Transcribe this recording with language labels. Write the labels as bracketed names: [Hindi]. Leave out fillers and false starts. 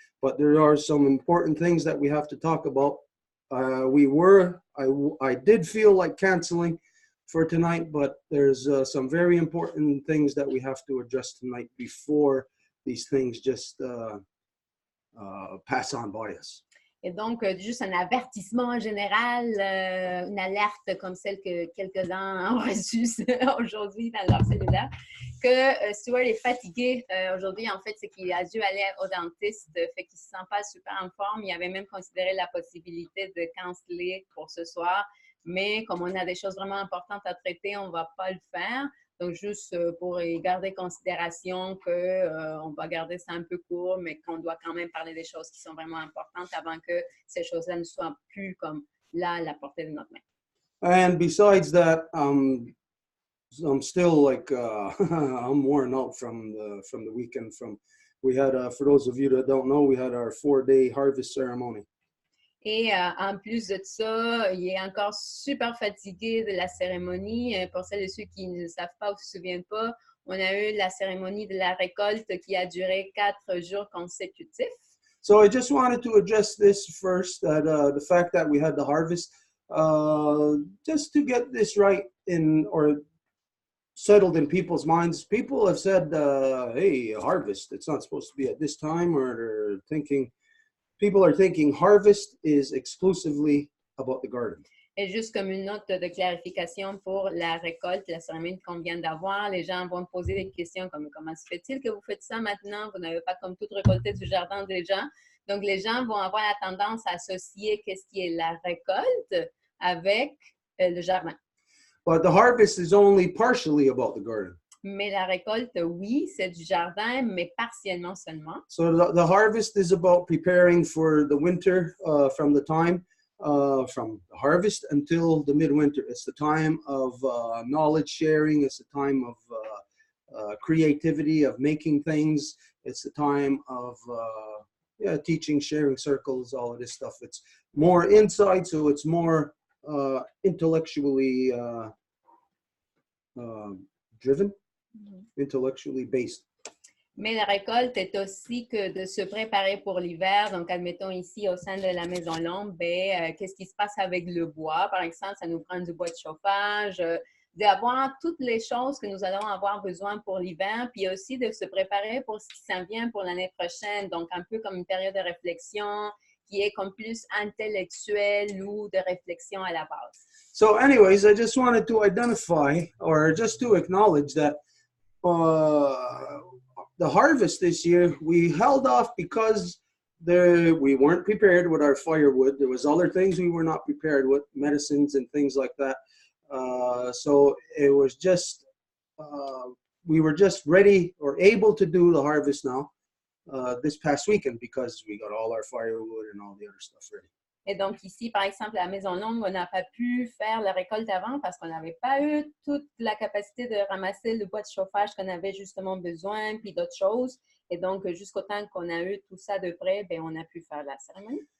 [English] But there are some important things that we have to talk about. I did feel like canceling for tonight, but there's some very important things that we have to address tonight before these things just pass on by us. [French] Et donc, juste un avertissement général, une alerte comme celle que quelques-uns ont reçue aujourd'hui dans leur cellulaire, que Stuart est fatigué aujourd'hui. En fait, c'est qu'il a dû aller au dentiste, fait qu'il ne se sent pas super en forme. Il avait même considéré la possibilité de canceller pour ce soir, mais comme on a des choses vraiment importantes à traiter, on ne va pas le faire. Donc, juste pour garder considération qu'on va garder ça un peu court, mais qu'on doit quand même parler des choses qui sont vraiment importantes avant que ces choses-là ne soient plus comme là, à la portée de notre main. [English] And besides that, I'm still like I'm worn out from the weekend. We had for those of you that don't know, we had our 4-day harvest ceremony. [French] Et en plus de ça, il est encore super fatigué de la cérémonie. Pour celles et ceux qui ne savent pas ou se souviennent pas, on a eu la cérémonie de la récolte qui a duré 4 jours consécutifs. [English] So I just wanted to address this first, that the fact that we had the harvest, just to get this right or settled in people's minds. People have said, hey, harvest, it's not supposed to be at this time, or they're thinking, people are thinking harvest is exclusively about the garden. [French] Et juste comme une note de clarification pour la récolte, la cérémonie qu'on vient d'avoir, les gens vont me poser des questions comme comment se fait-il que vous faites ça maintenant? Vous n'avez pas comme tout récolté du jardin déjà. Donc, les gens vont avoir la tendance à associer qu'est-ce qui est la récolte avec le jardin. [English] But the harvest is only partially about the garden. [French] Mais la récolte, oui, c'est du jardin, mais partiellement seulement. [English] So the harvest is about preparing for the winter from the time from the harvest until the midwinter. It's the time of knowledge sharing. It's the time of creativity, of making things. It's the time of teaching, sharing circles, all of this stuff. It's more inside, so it's more intellectually driven, intellectually based. [French] Mais la récolte est aussi que de se préparer pour l'hiver. Donc, admettons ici au sein de la Maison L'Ombre, qu'est-ce qui se passe avec le bois? Par exemple, ça nous prend du bois de chauffage, d'avoir toutes les choses que nous allons avoir besoin pour l'hiver, puis aussi de se préparer pour ce qui s'en vient pour l'année prochaine. Donc, un peu comme une période de réflexion qui est comme plus intellectuelle ou de réflexion à la base. [English] So anyways, I just wanted to identify or just to acknowledge that the harvest this year, we held off because we weren't prepared with our firewood. There was other things we were not prepared with, medicines and things like that. So it was just, we were just ready or able to do the harvest now this past weekend because we got all our firewood and all the other stuff ready. [French] Et donc ici, par exemple, à la Maison Longue, on n'a pas pu faire la récolte avant parce qu'on n'avait pas eu toute la capacité de ramasser le bois de chauffage qu'on avait justement besoin, puis d'autres choses. Et donc, jusqu'au temps qu'on a eu tout ça de près, ben, on a pu faire la cérémonie.